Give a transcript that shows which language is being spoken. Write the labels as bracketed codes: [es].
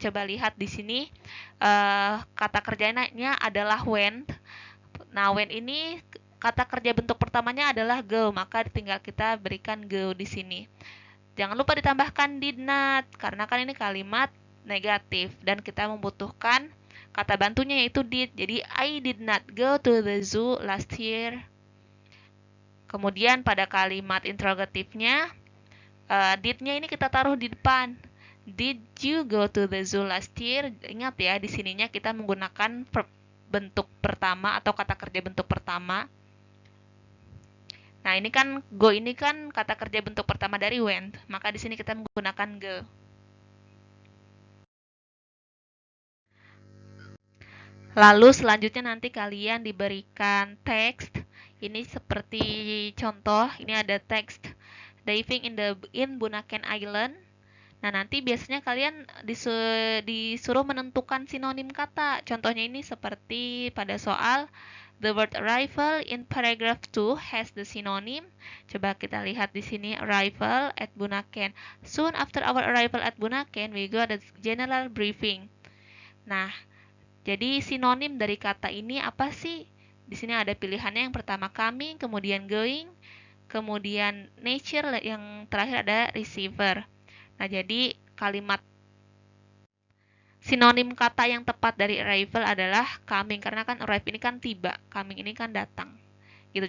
[id] Coba lihat di sini kata kerjanya adalah went. Nah, went ini kata kerja bentuk pertamanya adalah go, maka tinggal kita berikan go di sini. Jangan lupa ditambahkan [en] did not, [id] karena kan ini kalimat negatif dan kita membutuhkan kata bantunya yaitu did. Jadi [en] I did not go to the zoo last year. [id] Kemudian pada kalimat interrogatifnya, did-nya ini kita taruh di depan. [en] Did you go to the zoo last year? [id] Ingat ya, di sininya kita menggunakan bentuk pertama atau kata kerja bentuk pertama. Nah, ini kan go ini kan kata kerja bentuk pertama dari went, maka di sini kita menggunakan go. Lalu selanjutnya nanti kalian diberikan teks. Ini seperti contoh, ini ada teks [en] diving in Bunaken Island. [id] Nah, nanti biasanya kalian disuruh menentukan sinonim kata. Contohnya ini seperti pada soal [en] The word arrival in paragraph 2 has the synonym. [id] Coba kita lihat di sini, [en] arrival at Bunaken. Soon after our arrival at Bunaken, we got a general briefing. [id] Nah, jadi sinonim dari kata ini apa sih? Di sini ada pilihannya, yang pertama coming, kemudian going, kemudian nature, yang terakhir ada receiver. Nah, jadi kalimat sinonim kata yang tepat dari arrival adalah coming, karena kan arrive ini kan tiba, coming ini kan datang. Gitu.